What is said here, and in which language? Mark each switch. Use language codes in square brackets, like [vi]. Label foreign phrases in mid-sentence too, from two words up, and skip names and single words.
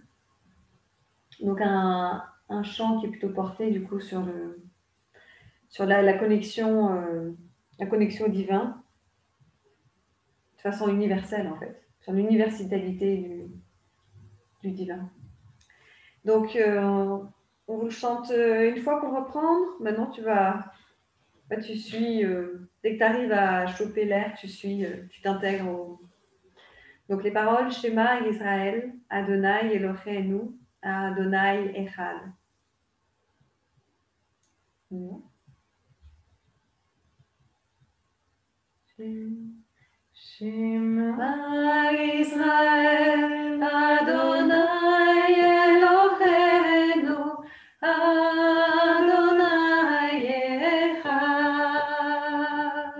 [fr] Donc un chant qui est plutôt porté du coup sur la connexion au divin de façon universelle en fait, sur l'universalité du divin. Donc on vous le chante une fois pour reprendre. Maintenant tu suis, dès que tu arrives à choper l'air, tu t'intègres Donc les paroles, [he] שמע ישראל, אדוני אלוהינו, אדוני אחד. Shema ישראל, אדוני אלוהינו, אדוני אחד.